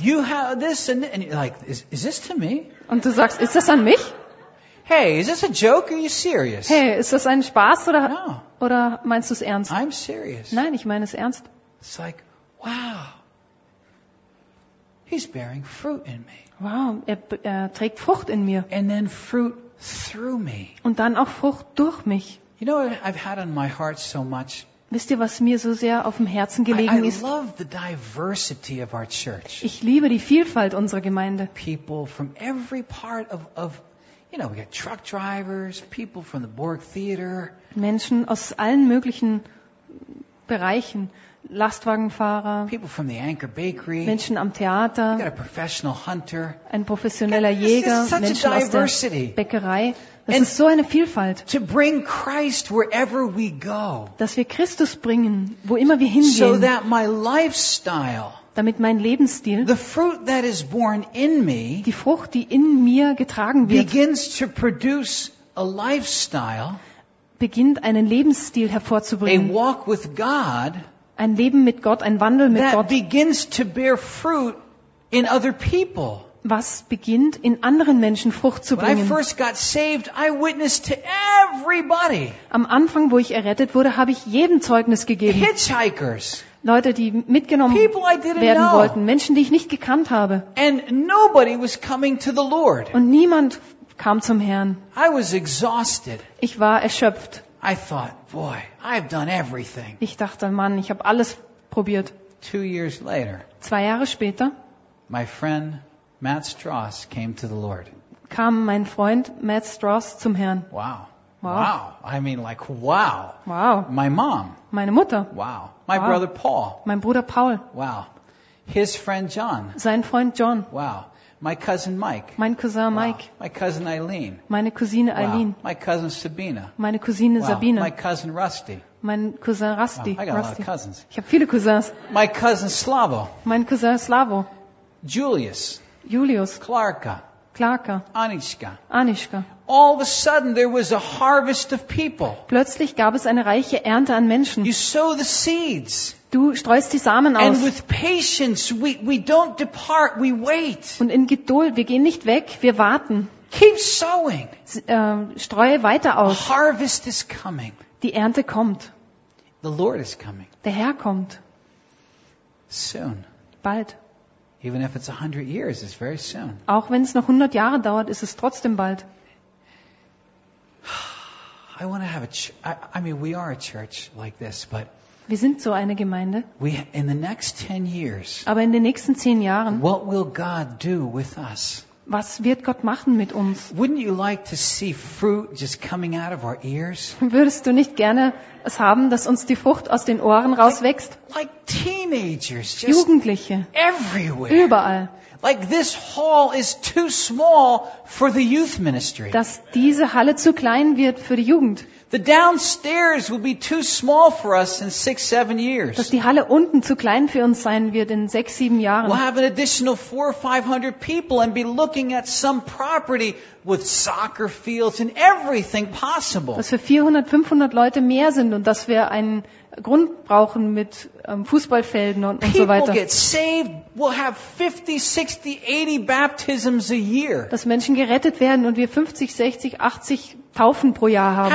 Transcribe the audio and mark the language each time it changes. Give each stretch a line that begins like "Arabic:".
English: You have this and you're like, is this to me?
German: Und du sagst, ist das an mich?
English: Hey, is this a joke or are you serious?
German: Hey, ist das ein Spaß oder meinst du es ernst?
English: I'm serious.
German: Nein, ich meine es ernst.
English: It's like, wow. He's bearing fruit in me.
German: Wow, er trägt Frucht in mir.
English: And then fruit through me.
German: Und dann auch Frucht durch mich.
English: You know, I've had on my heart so much.
German: Wisst ihr, was mir so sehr auf dem Herzen gelegen ist?
English: I love the diversity of our church.
German: Ich liebe die Vielfalt unserer Gemeinde.
English: People from every part of you know, we got truck drivers, people from the Borg Theater.
German: Menschen aus allen möglichen Bereichen, Lastwagenfahrer.
English: People from the Anchor Bakery.
German: Menschen am Theater.
English: We got a professional hunter.
German: Ein professioneller Jäger. Menschen aus der Bäckerei. Es ist so eine Vielfalt.
English: To bring Christ wherever we go.
German: Dass wir Christus bringen, wo immer wir hingehen.
English: So that my lifestyle,
German: damit mein Lebensstil,
English: the fruit that is born in me,
German: die Frucht, die in mir getragen wird,
English: begins to produce a lifestyle,
German: beginnt einen Lebensstil hervorzubringen.
English: A walk with God,
German: ein Leben mit Gott, ein Wandel mit
English: that
German: Gott,
English: begins to bear fruit in other people.
German: Was beginnt, in anderen Menschen Frucht zu bringen.
English: When I first got saved, I witnessed to everybody.
German: Am Anfang, wo ich errettet wurde, habe ich jedem Zeugnis gegeben.
English: Hitchhikers.
German: Leute, die mitgenommen werden wollten. Menschen, die ich nicht gekannt habe.
English: And nobody was coming to the Lord.
German: Und niemand kam zum Herrn.
English: I was exhausted.
German: Ich war erschöpft.
English: I thought, boy, I've done everything.
German: Ich dachte, Mann, ich habe alles probiert.
English: 2 years later,
German: 2 Jahre später,
English: my friend Matt Strauss came to the Lord.
German: Kam mein Freund Matt Strauss zum Herrn.
English: Wow.
German: Wow.
English: I mean, like, wow.
German: Wow.
English: My mom.
German: Meine Mutter.
English: Wow. My brother Paul.
German: Mein Bruder Paul.
English: Wow. His friend John.
German: Sein Freund John.
English: Wow. My cousin Mike.
German: Mein Cousin Mike.
English: My cousin Eileen.
German: Meine Cousine Eileen.
English: My cousin Sabina.
German: Meine Cousine Sabine.
English: My cousin Rusty.
German: Mein Cousin Rusty.
English: I got a lot of cousins.
German: Ich habe viele Cousins.
English: My cousin Slavo.
German: Mein Cousin Slavo. Julius. Clarka. Anishka.
English: All of a sudden there was a harvest of people.
German: Plötzlich gab es eine reiche Ernte an Menschen.
English: You sow the seeds.
German: Du streust die Samen aus.
English: And with patience we don't depart, we wait.
German: Und in Geduld, wir gehen nicht weg, wir warten.
English: Keep sowing.
German: Streue weiter aus.
English: A harvest is coming.
German: Die Ernte kommt.
English: The Lord is coming.
German: Der Herr kommt.
English: Soon.
German: Bald.
English: Even if it's 100 years, it's very soon.
German: Auch wenn es noch 100 Jahre dauert, ist es trotzdem bald.
English: I want to have a I mean we are a church like this, but
German: wir sind so eine Gemeinde.
English: We in the next 10 years.
German: Aber in den nächsten 10 Jahren.
English: What will God do with us?
German: Was wird Gott machen mit uns?
English: Wouldn't you like to see fruit just coming out of our ears?
German: Würdest du nicht gerne es haben, dass uns die Frucht aus den Ohren rauswächst?
English: Like teenagers. teenagers, just
German: Jugendliche,
English: everywhere.
German: Überall.
English: Like this hall is too small for the youth ministry.
German: Dass diese Halle zu klein wird für die Jugend.
English: The downstairs will be too small for us in 6-7 years.
German: Dass die Halle unten zu klein für uns sein wird in 6-7 Jahren.
English: We'll have an additional 400-500 people and be looking at some property with soccer fields and everything possible.
German: Dass wir 400-500 Leute mehr sind und dass wir einen Grund brauchen mit Fußballfelden und
English: people
German: so weiter.
English: People get saved. We'll have 50, 60, 80 baptisms a year.
German: Dass Menschen gerettet werden und wir 50, 60, 80 Taufen pro Jahr haben.